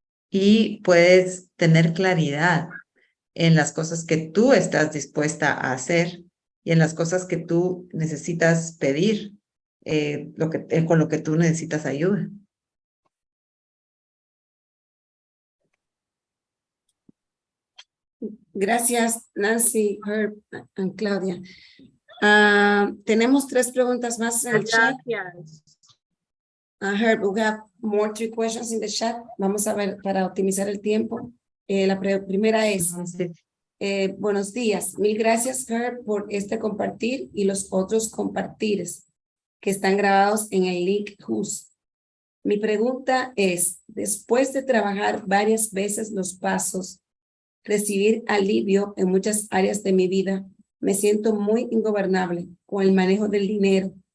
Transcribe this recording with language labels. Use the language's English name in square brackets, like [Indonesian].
[Spanish] Y puedes tener claridad en las cosas que tú estás dispuesta a hacer y en las cosas que tú necesitas pedir, con lo que tú necesitas ayuda. Gracias, Nancy, Herb, and Claudia. Tenemos 3 preguntas más en el chat. [English] Herb, we have more 3 questions in the chat. [Spanish] Vamos a ver para optimizar el tiempo. La primera es, buenos días. Mil gracias, Herb, por este compartir y los otros compartires que están grabados en el link Who's. Mi pregunta es, después de trabajar varias veces los pasos, recibir alivio en muchas áreas de mi vida, me siento muy ingobernable con el manejo del dinero.